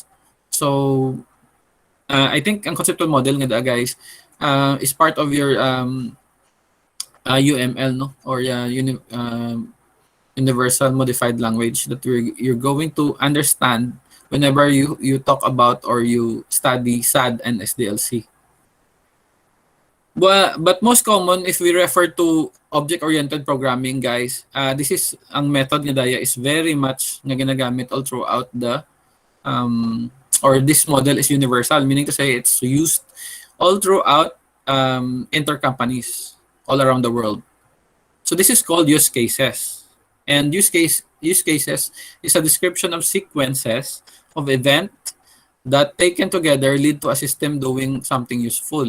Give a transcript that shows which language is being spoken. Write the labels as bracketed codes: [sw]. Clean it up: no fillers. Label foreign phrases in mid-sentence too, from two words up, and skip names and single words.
[en] So I think ang conceptual model nga guys is part of your UML, no, or universal modified language that you're going to understand whenever you talk about or you study SAD and SDLC. But most common, if we refer to object-oriented programming, guys, this is ang method [hil] nga daya [en] is very much [hil] nga ginagamit [en] all throughout the or this model is universal, meaning to say it's used all throughout intercompanies all around the world. So this is called use cases. And use cases is a description of sequences of event that taken together lead to a system doing something useful.